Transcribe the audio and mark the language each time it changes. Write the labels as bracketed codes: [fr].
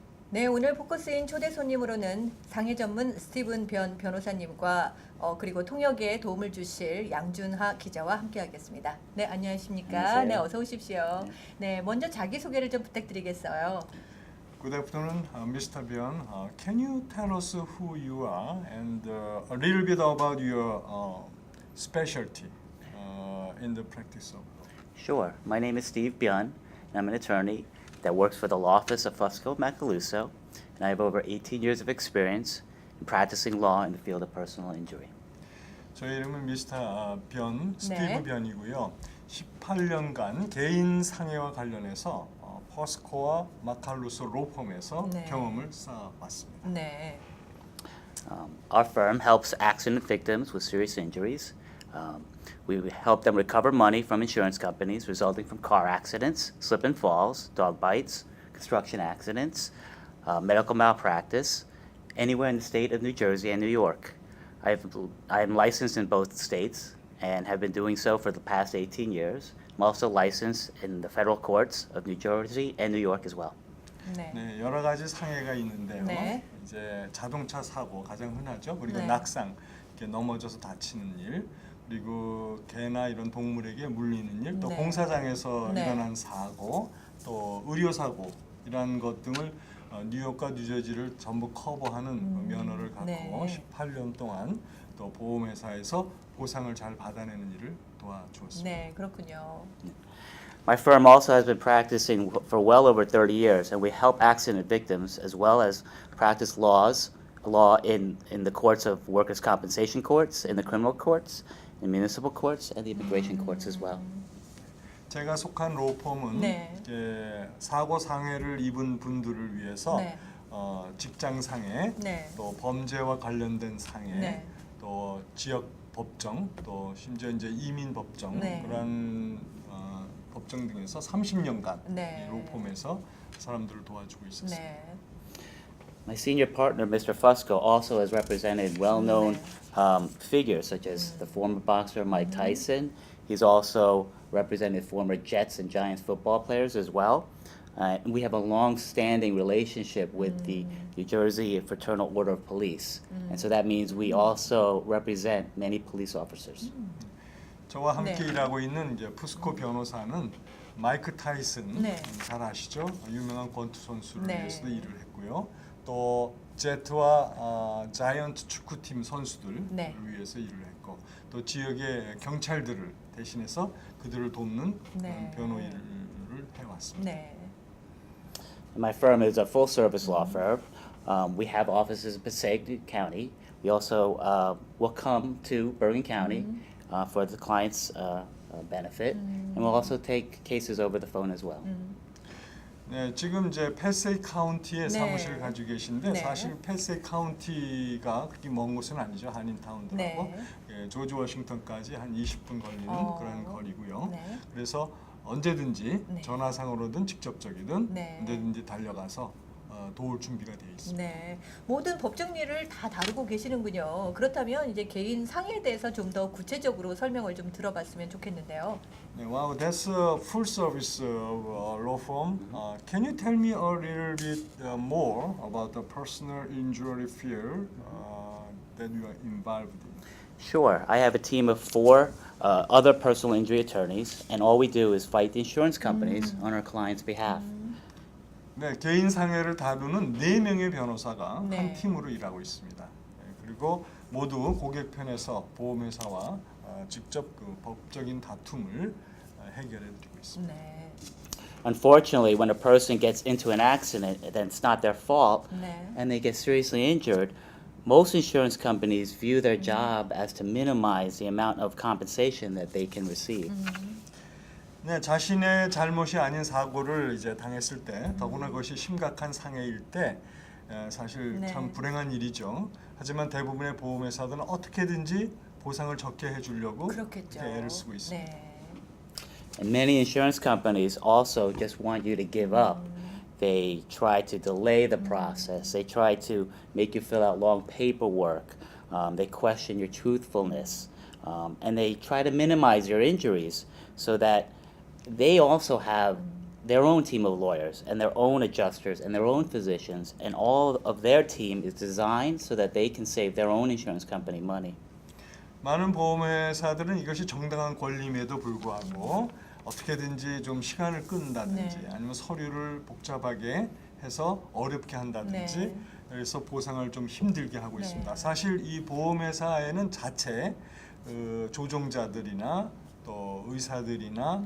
[ko] 네, 오늘 포커스인 초대 손님으로는 상해 전문 스티븐 변 변호사님과 그리고 통역에 도움을 주실 양준하 기자와 함께하겠습니다. 네, 안녕하십니까? 안녕하세요. 네, 어서 오십시오. 네, 먼저 자기 소개를 좀 부탁드리겠어요. [en] Good afternoon, Mr. Byun. Can you tell us who you are and a little bit about your specialty in the practice of law? Sure. My name is Steve Byun, and I'm an attorney that works for the law office of Fusco Macaluso, and I have over 18 years of experience in practicing law in the field of personal injury. [ko] 저희 이름은 미스터 변, 스티브 네. 변이고요. 18년간 개인 상해와 관련해서 퍼스코와 마칼루소 로펌에서 네. 경험을 쌓아왔습니다. 네. [en] Our firm helps accident victims with serious injuries. We help them recover money from insurance companies resulting from car accidents, slip and falls, dog bites, construction accidents, medical malpractice, anywhere in the state of New Jersey and New York. I am licensed in both states and have been doing so for the past 18 years. I'm also licensed in the federal courts of New Jersey and New York as well. [ko] 네. 네, 여러 가지 상해가 있는데요. 네. 이제 자동차 사고 가장 흔하죠. 그리고 네. 낙상, 이렇게 넘어져서 다치는 일, 그리고 개나 이런 동물에게 물리는 일, 또 네. 공사장에서 네. 일어난 사고, 또 의료 사고 이런 것 등을 뉴욕과 뉴저지를 전부 커버하는 면허를 갖고 네. 18년 동안 또 보험회사에서 보상을 잘 받아내는 일을 도와주었습니다. 네, 그렇군요. [en] My firm also has been practicing for well over 30 years, and we help accident victims as well as practice law in the courts of workers' compensation courts, in the criminal courts, in municipal courts, and the immigration courts as well. [ko] 제가 속한 로펌은 네. 이제 사고 상해를 입은 분들을 위해서 네. 직장 상해, 네. 또 범죄와 관련된 상해, 네. 또 지역 법정, 또 심지어 이제 이민 법정 네. 그런 법정 등에서 30년간 네. 이 로펌에서 사람들을 도와주고 있었습니다. 네. [en] My senior partner, Mr. Fusco, also has represented well-known figures such as the former boxer Mike Tyson. He's also represented former Jets and Giants football players as well. And we have a long-standing relationship with the New Jersey Fraternal Order of Police. And so that means we also represent many police officers. [ko] 저와 함께 네. 일하고 있는 이제 푸스코 변호사는 마이크 타이슨 네. 잘 아시죠? 유명한 권투 선수를 네. 위해서도 일을 했고요. 또 제트와 자이언트 축구팀 선수들을 네. 위해서 일을 했고 또 지역의 경찰들을 대신해서 그들을 돕는 네. 변호 일을 해왔습니다. 네. [en] My firm is a full-service law firm. We have offices in Passaic County. We also will come to Bergen County for the client's benefit, and we'll also take cases over the phone as well. [ko] 네, 지금 이제 패세이 카운티에 네. 사무실을 가지고 계신데 네. 사실 패세이 카운티가 그렇게 먼 곳은 아니죠. 한인타운들하고 네. 예, 조지 워싱턴까지 한 20분 걸리는 그런 거리고요. 네. 그래서 언제든지 네. 전화상으로든 직접적이든 네. 언제든지 달려가서 도울 준비가 되어 있습니다. 네, 모든 법정리를 다 다루고 계시는군요. 그렇다면 이제 개인 상해에 대해서 좀 더 구체적으로 설명을 좀 들어봤으면 좋겠는데요. [en] 네, wow, that's a full service law firm. Can you tell me a little bit more about the personal injury field that you are involved in? Sure. I have a team of 4 other personal injury attorneys, and all we do is fight the insurance companies on our clients' behalf. [ko] 네, 개인 상해를 다루는 4명의 변호사가 네. 한 팀으로 일하고 있습니다. 네, 그리고 모두 고객 편에서 보험회사와 직접 그 법적인 다툼을 해결해 드리고 있습니다. 네, [en] Unfortunately, when a person gets into an accident, then it's not their fault, [ko] 네, [en] and they get seriously injured, most insurance companies view their job as to minimize the amount of compensation that they can receive. [ko] 네, 자신의 잘못이 아닌 사고를 이제 당했을 때, 더구나 그것이 심각한 상해일 때 사실 네. 참 불행한 일이죠. 하지만 대부분의 보험회사들은 어떻게든지 보상을 적게 해주려고 그렇겠죠. 이렇게 애를 쓰고 있습니다. 네, [en] And many insurance companies also just want you to give up. They try to delay the process. They try to make you fill out long paperwork. They question your truthfulness. And they try to minimize your injuries so that they also have their own team of lawyers and their own adjusters and their own physicians, and all of their team is designed so that they can save their own insurance company money. [ko] 많은 보험회사들은 이것이 정당한 권리임에도 불구하고 어떻게든지 좀 시간을 끈다든지 네. 아니면 서류를 복잡하게 해서 어렵게 한다든지 네. 그래서 보상을 좀 힘들게 하고 네. 있습니다. 사실 이 보험회사에는 자체 조종자들이나 또 의사들이나